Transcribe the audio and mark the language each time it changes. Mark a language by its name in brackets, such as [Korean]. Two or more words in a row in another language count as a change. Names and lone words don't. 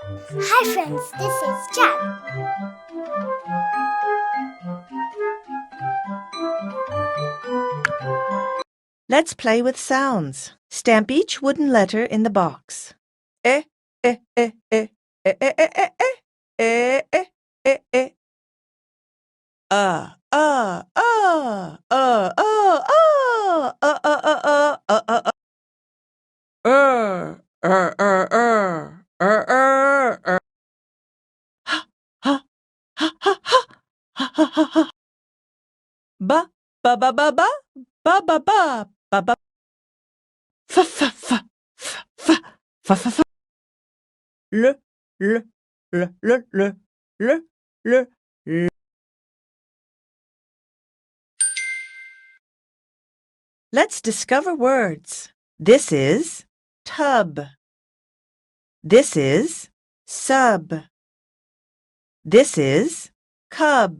[English] Hi friends, this is Jack. Let's play with sounds. Stamp each wooden letter in the box. Eh, eh, eh, eh, eh, eh, eh, eh, eh, eh, eh, eh. Uh, uh, uh, uh, uh, uh, uh, uh, uh, uh, uh, uh. Ha, ha, ha, ha, ha, ha, ha, ha, ha. Ba, ba, ba, ba, ba, ba, ba, ba, ba, ba. Fa, fa, fa, fa, fa, fa, fa, fa. Le, le, le, le, le, le, le, le. Let's discover words. This is tub. This is sub. This is cub.